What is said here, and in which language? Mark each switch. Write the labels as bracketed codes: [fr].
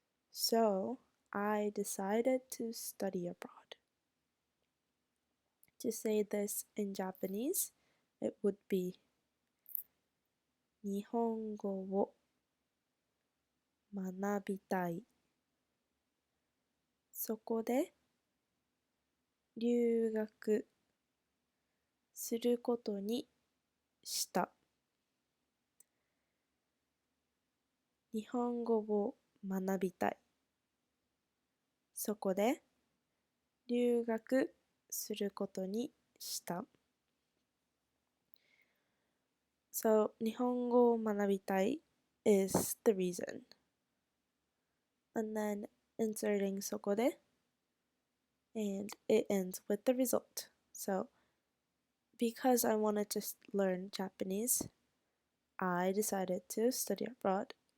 [en] So, I decided to study abroad. To say this in Japanese, it would be [ja] 日本語を学びたい。そこで留学することにした。日本語を学びたい。そこで留学することにした。 [en] So, [ja] 日本語を学びたい [en] is the reason. And then inserting そこで and it ends with the result. So, because I wanted to learn Japanese, I decided to study abroad.